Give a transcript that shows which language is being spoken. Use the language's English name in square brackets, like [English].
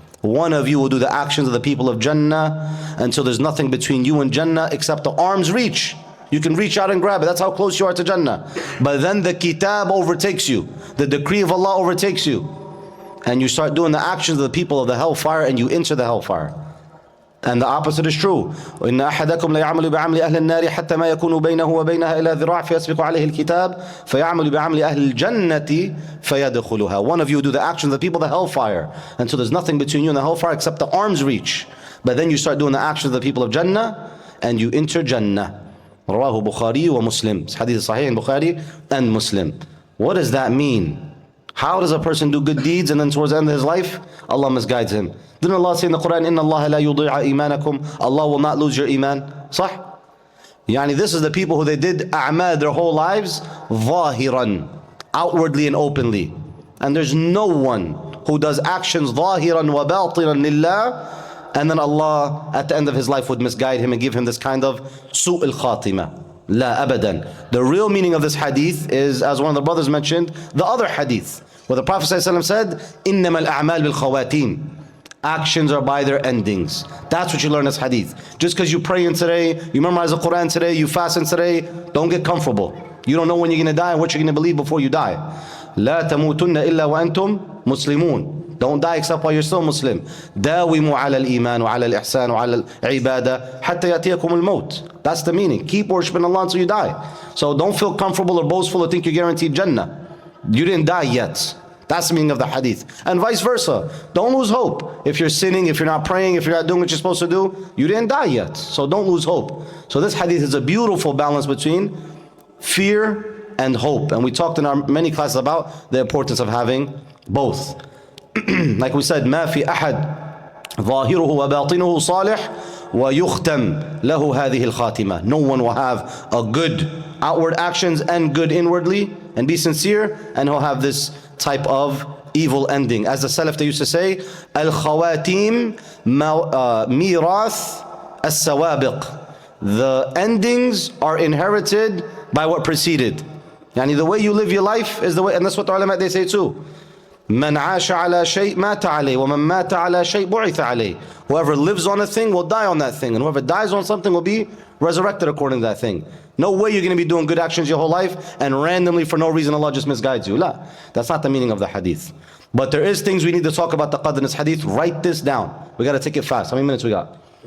[English] One of you will do the actions of the people of Jannah until there's nothing between you and Jannah except the arm's reach. You can reach out and grab it. That's how close you are to Jannah. But then the kitab overtakes you. The decree of Allah overtakes you. And you start doing the actions of the people of the hellfire and you enter the hellfire. And the opposite is true. [Arabic] وإن أحدكم ليعمل بعمل أهل النار حتى ما يكون بينه وبينها إلا ذراع فيسبق عليه الكتاب فيعمل بعمل أهل الجنة فيدخلها. [English] One of you do the actions of the people of the hellfire, and so there's nothing between you and the hellfire except the arm's reach. But then you start doing the actions of the people of Jannah, and you enter Jannah. رواه Bukhari wa Muslim. This hadith is Sahih in Bukhari and Muslim. What does that mean? How does a person do good deeds and then towards the end of his life, Allah misguides him? Didn't Allah say in the Quran, [Arabic] إِنَّ اللَّهَ لَا يُضِيعَ إِيمَانَكُمْ? [English] Allah will not lose your iman. [Arabic] صح? [English] Yani this is the people who they did a'mal their whole lives, ظاهرا, outwardly and openly. And there's no one who does actions [Arabic] ظاهرا وباطنا لله, [English] and then Allah at the end of his life would misguide him and give him this kind of [Arabic] سوء الخاتمة. لا أبدا. [English] The real meaning of this hadith is, as one of the brothers mentioned, the other hadith, where the Prophet ﷺ said, [Arabic] إِنَّمَا الْأَعْمَالِ بِالْخَوَاتِيمِ. [English] Actions are by their endings. That's what you learn in this hadith. Just because you pray in today, you memorize the Quran today, you fast in today, don't get comfortable. You don't know when you're going to die and what you're going to believe before you die. [Arabic] لا تموتن إلا وأنتم مسلمون. [English] Don't die except while you're still Muslim. [Arabic] داوموا على الإيمان وعلى الإحسان وعلى العبادة حتى يأتيكم الموت. [English] That's the meaning. Keep worshiping Allah until you die. So don't feel comfortable or boastful or think you're guaranteed Jannah. You didn't die yet. That's the meaning of the hadith. And vice versa. Don't lose hope. If you're sinning, if you're not praying, if you're not doing what you're supposed to do, you didn't die yet. So don't lose hope. So this hadith is a beautiful balance between fear and hope. And we talked in our many classes about the importance of having both. Like we said, [Arabic] ما في أحد ظاهره وباطنه صالح ويختم له هذه الخاتمة. [English] No one will have a good outward actions and good inwardly and be sincere, and he'll have this type of evil ending. As the Salaf, they used to say, [Arabic] الخواتيم ميراث السوابق. [English] The endings are inherited by what preceded. Yani the way you live your life is the way, and that's what the ulama they say too. [Arabic] من عاش على شيء مات عليه ومن مات على شيء بعث عليه. [English] Whoever lives on a thing will die on that thing, and whoever dies on something will be resurrected according to that thing. No way you're going to be doing good actions your whole life and randomly for no reason Allah just misguides you. La, that's not the meaning of the hadith. But there is things we need to talk about the qadr in this hadith. Write this down. We got to take it fast. How many minutes we got?